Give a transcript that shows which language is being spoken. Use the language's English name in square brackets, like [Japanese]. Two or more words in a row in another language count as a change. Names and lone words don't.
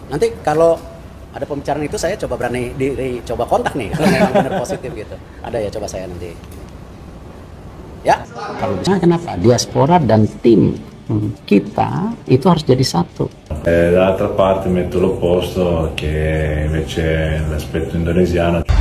[Indonesian] Nanti kalau ada pembicaraan itu saya coba berani coba kontak nih kalau memang benar positif gitu. Ada ya, coba saya nanti. Ya. Kalau bisa kenapa diaspora dan tim kita itu harus jadi satu. [Italian] Dall'altra parte metto l'opposto che invece l'aspetto indonesiano.